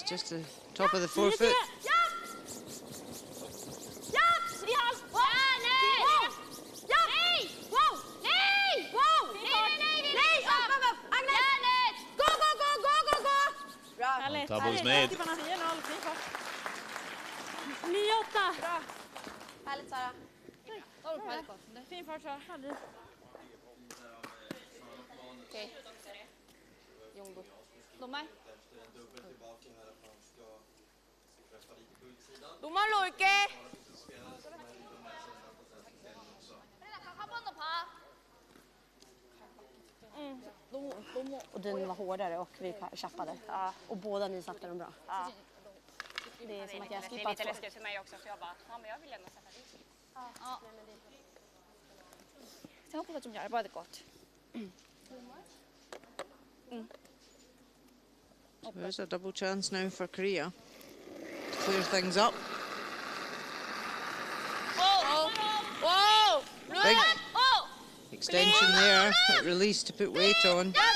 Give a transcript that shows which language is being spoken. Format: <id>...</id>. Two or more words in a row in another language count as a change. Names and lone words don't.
<en>Just the top of the forefoot. Doubles made. 9-8.</en> <sv>Bra. Härligt Sara. Double på det. Fin fart Sara. Okej. Jongbo.</sv> <ko>노말. 노말로 올게. 한 번 더 봐.</ko> <sv>Och den var hårdare och vi tjappade. Och båda ni satte dem bra. Det är som att jag Det är skippat lite två. läskigt för mig också för jag bara, ja men jag vill ändå sätta dit.</sv> <ko>생각보다 좀 얇아야 될 것 같아.</ko> <en>So there's a double chance now for Korea to clear things up.</en> <ko>오!</ko> <en>Big extension there, but release to put weight on.</en>